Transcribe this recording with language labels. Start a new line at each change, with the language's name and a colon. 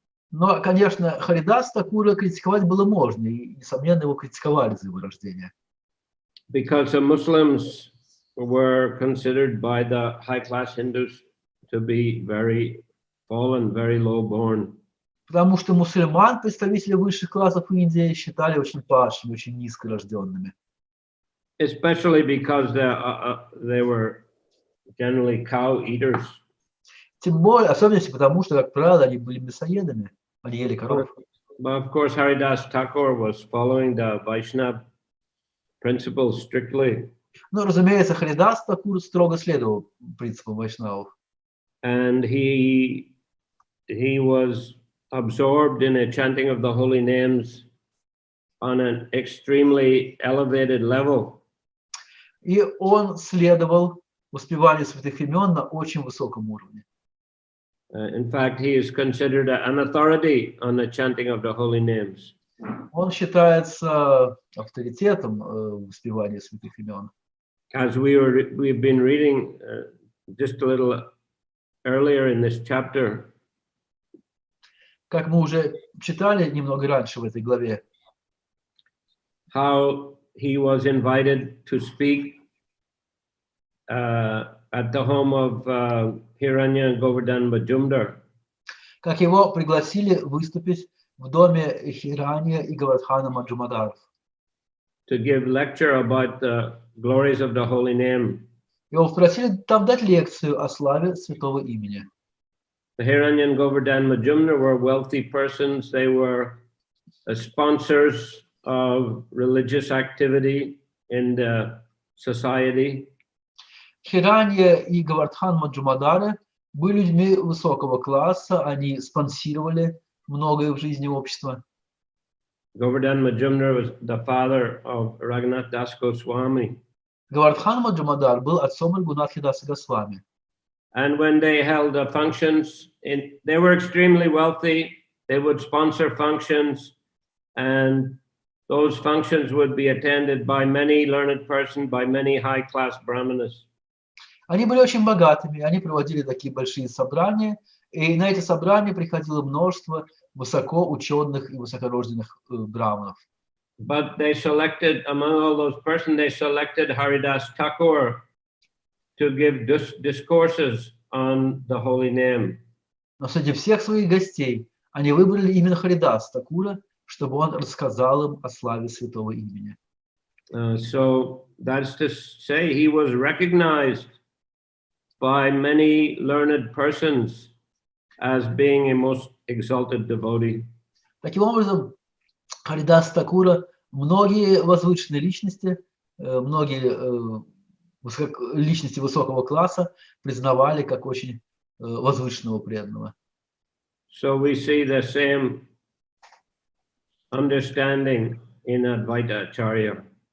Russian: Но, конечно, Харидас Такура критиковать было можно, и, несомненно, его критиковали за его рождение.
English: Because the Muslims were considered by the high-class Hindus to be very fallen, very low-born.
Russian: Потому что мусульман, представители высших классов Индии, считали очень падшими, очень низкорожденными.
English: Especially because they were generally cow eaters.
Russian: Тем более, особенно потому, что, как правило, они были мясоедами, они ели коров.
English: But of course, Haridas Thakur was following the Vaishnava principles strictly.
Russian: Но, разумеется, Харидас Такур строго следовал принципам вайшнавов.
English: And he was absorbed in a chanting of the holy names on an extremely elevated level.
Russian: И он следовал воспеванию святых имен на очень высоком уровне.
English: In fact, he is considered an authority on the chanting of the holy names.
Russian: Он считается авторитетом воспевания святых имен.
English: As we've been reading just a little earlier in this chapter.
Russian: Как мы уже читали немного раньше в этой главе.
English: How he was invited to speak at the home of Hiranya and Govardhan Majumdar.
Russian: Как его пригласили выступить в доме Хиранья и Говардхана Маджумадаров.
English: To give lecture about the glories of the holy name.
Russian: Его попросили там дать лекцию о славе святого имени.
English: The Hiranya and Govardhan Majumdar were wealthy persons. They were sponsors of religious activity in the society.
Russian: Хиранья и Говардхан Маджумадары были людьми высокого класса, они спонсировали многое в жизни общества.
English: Govardhan Majumdar was the father of Raghunath Das Goswami.
Russian: Говардхан Маджумадар был отцом Рагунатхи Даса Госвами.
English: And when they held functions, they were extremely wealthy. They would sponsor functions, and those functions would be attended by many learned persons, by many high-class brahmanas.
Russian: Они были очень богатыми, они проводили такие большие собрания, и на эти собрания приходило множество высокоученых и высокорожденных браманов.
English: But they selected, among all those persons, they selected Haridas Thakur to give discourses on the holy name.
Russian: Но среди всех своих гостей они выбрали именно Харидас Такура, чтобы он рассказал им о славе святого имени.
English: So that's to say he was recognized by many learned persons as being a most exalted devotee.
Russian: Таким образом, Харидас Такура многие возвышенные личности, многие личности высокого класса признавали как очень возвышенного преданного.
English: So we see the same understanding in Advaita Acharya.